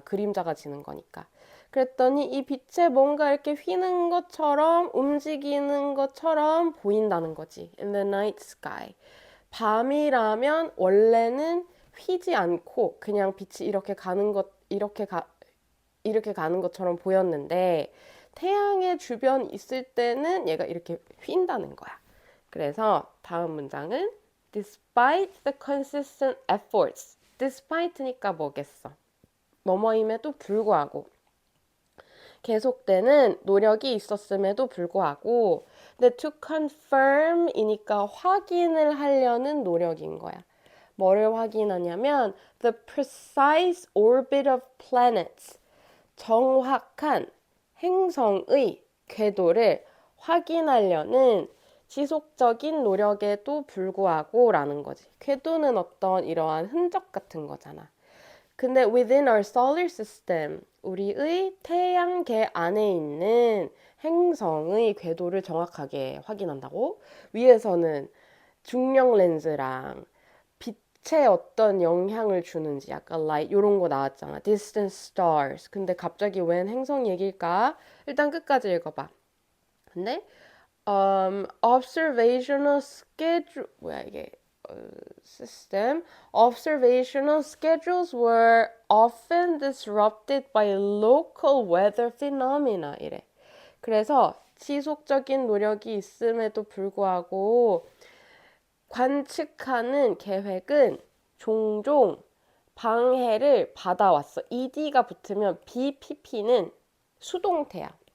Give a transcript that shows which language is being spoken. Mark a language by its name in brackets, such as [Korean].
[Korean] 그림자가 지는 거니까. 그랬더니 이 빛에 뭔가 이렇게 휘는 것처럼 움직이는 것처럼 보인다는 거지. [English] In the night sky. [Korean] 밤이라면 원래는 휘지 않고 그냥 빛이 이렇게 가는 것 이렇게 가는 것처럼 보였는데 태양의 주변 있을 때는 얘가 이렇게 휜다는 거야. 그래서 다음 문장은 [English] despite the consistent efforts. [Korean] despite니까 뭐겠어? 뭐뭐임에도 불구하고 계속되는 노력이 있었음에도 불구하고 근데 [English] to confirm [Korean] 이니까 확인을 하려는 노력인 거야. 뭐를 확인하냐면 [English] the precise orbit of planets. [Korean] 정확한 행성의 궤도를 확인하려는 지속적인 노력에도 불구하고 라는 거지. 궤도는 어떤 이러한 흔적 같은 거잖아. 근데 [English] within our solar system, [Korean] 우리의 태양계 안에 있는 행성의 궤도를 정확하게 확인한다고? 위에서는 중력 렌즈랑 빛에 어떤 영향을 주는지 약간 light 이런 거 나왔잖아. [English] distant stars. [Korean] 근데 갑자기 웬 행성 얘기일까? 일단 끝까지 읽어봐. 근데 [English] observational schedule [Korean] 뭐야 이게 [English] system, observational schedules were often disrupted by local weather phenomena. [Korean] 이래. 그래서 지속적인 노력이 있음에도 불구하고 관측하는 계획은 종종 방해를 받아왔어. ed가 붙으면 BPP는 수동태야.